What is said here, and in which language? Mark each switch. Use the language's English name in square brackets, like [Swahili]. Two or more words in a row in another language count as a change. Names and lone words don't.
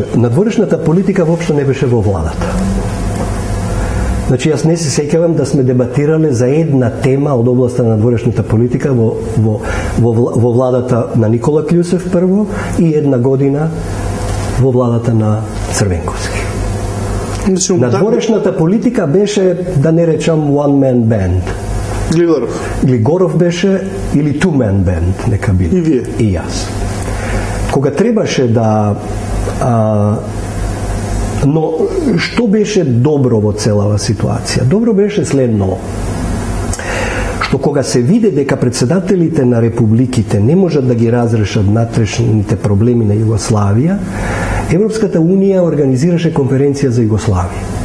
[Macedonian] Надворешната политика воопшто не беше во владата. Значи, јас не се сеќавам да сме дебатирале за една тема од областа на надворешната политика во владата на Никола Кљусев прво и една година во владата на Црвенковски. Надворешната политика беше, да не речам, [English] one man band. [Macedonian] Глигоров беше, или [English] two man band, [Macedonian] нека биде. И вие? И јас. Кога требаше да... Но што беше добро во целава ситуација? Добро беше следно, што кога се виде дека председателите на републиките не можат да ги разрешат внатрешните проблеми на Југославија, Европската унија организираше конференција за Југославија.